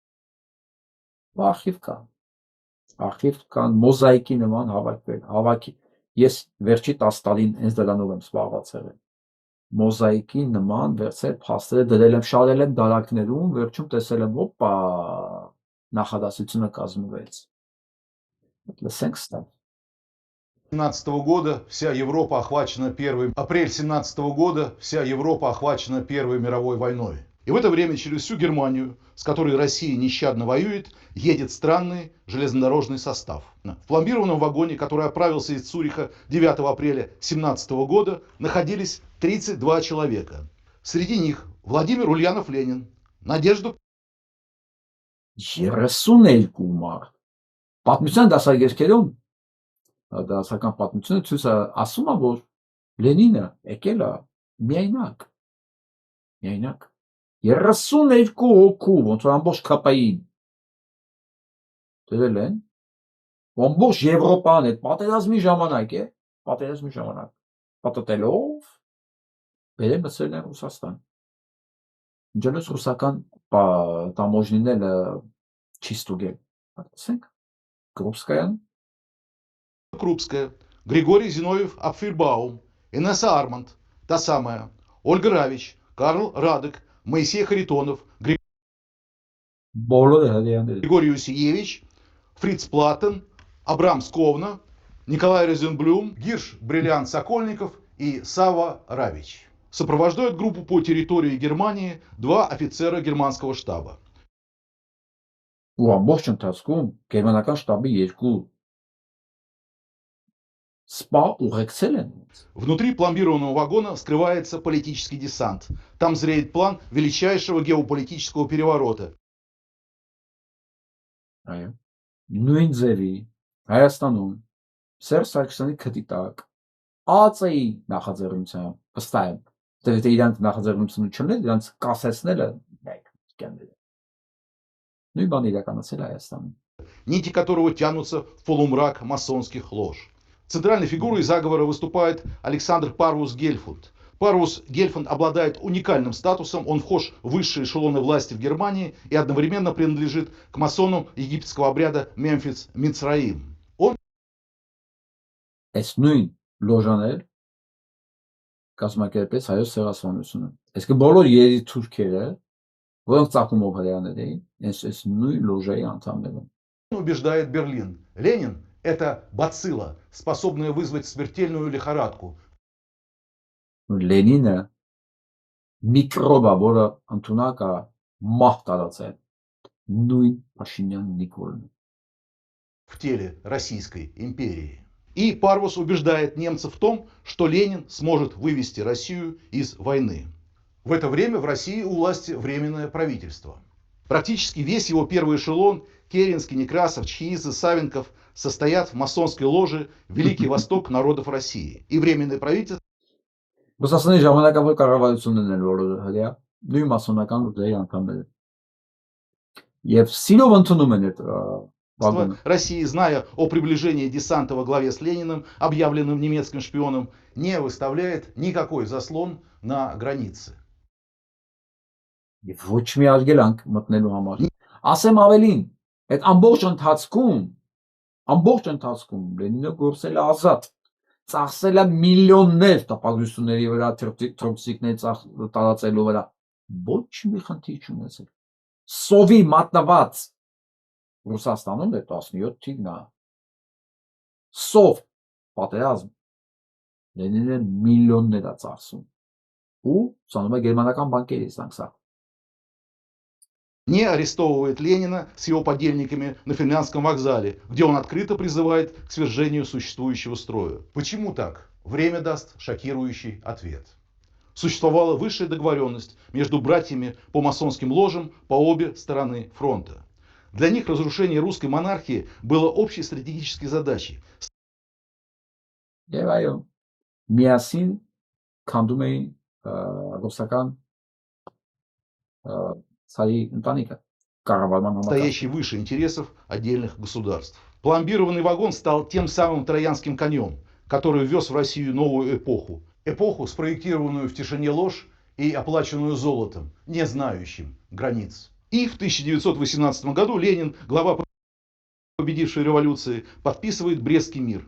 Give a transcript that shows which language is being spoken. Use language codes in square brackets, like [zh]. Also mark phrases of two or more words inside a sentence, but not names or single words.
[hy] Արխիվ կան մոզաիկի նման հավաքի։ Ես վերջի 10 տարին հենց դրանով եմ զբաղված եղել։ Մոզաիկի նման վերցել, փաստերը դրել եմ, շարել եմ դարակներում, վերջում տեսել եմ, օպա, նախադասությունը կազմվեց։ Լսենք ստա։ [ru] 17 года вся Европа охвачена апрель 17 года вся Европа охвачена Первой мировой войной. И в это время через всю Германию, с которой Россия нещадно воюет, едет странный железнодорожный состав. В пломбированном вагоне, который отправился из Цюриха 9 апреля 17 года, находились 32 человека. Среди них Владимир Ульянов-Ленин, Надежда [hy] 32 մարդ։ Պատմության դասագրքերում դասական պատմությունը ցույց ասում է, որ Լենինը եկել է միայնակ 32 հոգու, ոնց որ ամբողջ ԿՊ-ին դրել են, ամբողջ Եվրոպան այդ պատերազմի ժամանակ պատտելով բերել մտցրել են Ռուսաստան։ Ինչպես ռուսական տամոժնիները չի ստուգել։ Ասենք Крупская, [ru] Григорий Зиновьев-Апфельбаум, Инесса Арманд, та самая, Ольга Равич, Карл Радек, Моисей Харитонов, Григорий Усиевич, Фриц Платтен, Абрам Сковна, Николай Розенблюм, Гирш Бриллиант Сокольников и Сава Равич. Сопровождают группу по территории Германии 2 офицера германского штаба. [hy] Ու ամբողջ ընթացքում գերմանական շտաբի 2 սպա ուղեկցել են։ [ru] Внутри пломбированного вагона скрывается политический десант. Там зреет план величайшего геополитического переворота. [hy] Այո։ Նույն ձևի Հայաստանում Սերժ Սարգսյանի քթի տակ ԱԱՑ-ի նախաձեռնությամբ վստահ եմ, թե իրանք նախաձեռնությունը չուներ, իրանք կասեցնելը կյանքները։ Նույն բանը իրականացել Հայաստանում։ [ru] Нити которого тянутся в полумрак масонских лож. Центральной фигурой заговора выступает Александр Парвус Гельфунд. Парвус Гельфунд обладает уникальным статусом, он вхож в высшие эшелоны власти в Германии и одновременно принадлежит к масонам египетского обряда Мемфис Мицраим. Он [hy] Այս նույն լոժաներ կազմակերպեց հայոց ցեղասպանությունը։ Այսինքն բոլոր երիտուրքերը, որոնք ծագումով հրեաներ էին, այս նույն լոժայի անդամներ են։ [ru] убеждает Берлин. Ленин – это бацилла, способная вызвать смертельную лихорадку. [hy] Լենինը միկրոբա, որը ընդունակ է մահ տարածել, նույն Փաշինյան Նիկոլն։ [ru] В теле Российской империи. И Парвус убеждает немцев в том, что Ленин сможет вывести Россию из войны. В это время в России у власти временное правительство. Практически весь его первый эшелон – Керенский, Некрасов, Чхиидзе, Савенков – состоят в масонской ложе Великий Восток народов России. И временное правительство [hy] Ռուսաստանի ժամանակավոր կառավարությունն են որը հրեա, նույն մասոնական ուժերի անդամներ են։ Եվ սիրով ընդունում են այդ վագոնը։ [ru] России, зная о приближении десанта во главе с Лениным, объявленным немецким шпионом, не выставляет никакой заслон на границе. [hy] Եվ ոչ մի արգելանք մտնելու համար։ Ասեմ ավելին, այդ ամբողջ ընթացքում Լենինը գործել է ազատ, ծախսել է միլիոններ տպագրությունների վրա, թրոքսիկներ տարածելու վրա, ոչ մի խնդիր չունեցել։ Սովի մատնված Ռուսաստանում է 17 թիվն է։ Սով պատերազմ Լենինը միլիոններ է ծախսում։ Ու ցանում է գերմանական բանկերի սա։ [ru] Не арестовывает Ленина с его подельниками на Финляндском вокзале, где он открыто призывает к свержению существующего строя. Почему так? Время даст шокирующий ответ. Существовала высшая договоренность между братьями по масонским ложам по обе стороны фронта. Для них разрушение русской монархии было общей стратегической задачей. [hy] Եվ այո, միասին քանդում էին ռուսական цари ընտանիքը կառավարման համակարգ։ [ru] Стоящий выше интересов отдельных государств. Пломбированный вагон стал тем самым троянским конем, который ввез в Россию новую эпоху. Эпоху, спроектированную в тишине лож и оплаченную золотом, не знающим границ. И в 1918 году Ленин, глава победившей революции, подписывает Брестский мир.